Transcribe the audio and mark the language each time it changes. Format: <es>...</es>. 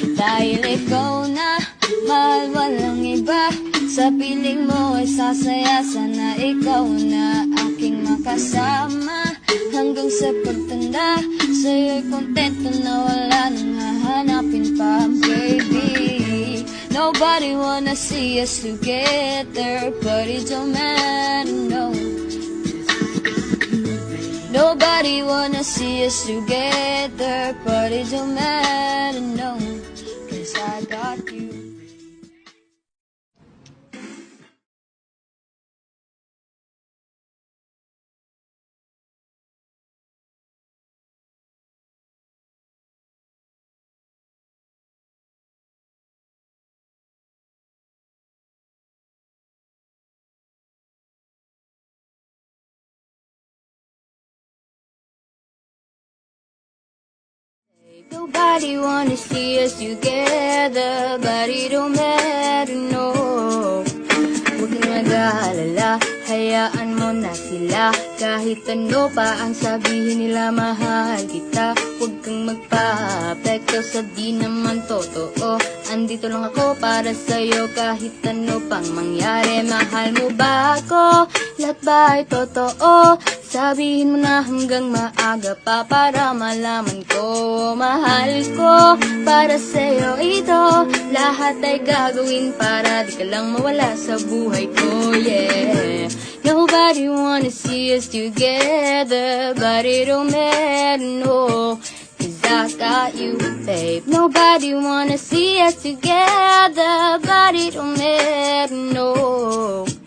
<tl>Dahil ikaw na, mahal walang iba. Sa piling mo ay sasaya, sana ikaw na aking makasama. Hanggang sa pagtanda, sa'yo'y kontento na wala nang hahanapin pa, baby.</tl> <en>Nobody wanna see us together, but it don't matter, no. Nobody wanna see us together, but it don't matter, no, cause I got you. Nobody wanna see us together, but it don't matter, no.</en> <tl>Huwag na mag-aalala, hayaan mo na sila. Kahit ano pa ang sabihin nila, mahal kita. Huwag kang magpa-apekto sa di naman totoo. Andito lang ako para sa'yo, kahit ano pang mangyari. Mahal mo ba ako? Lahat ba ay totoo? Sabihin mo na hanggang maaga pa para malaman ko. Mahal ko, para sa'yo ito. Lahat ay gagawin para di ka lang mawala sa buhay ko, yeah.</tl> <en>Nobody wanna see us together, but it don't matter, no, cause I got you, babe. Nobody wanna see us together, but it don't matter, no.</en>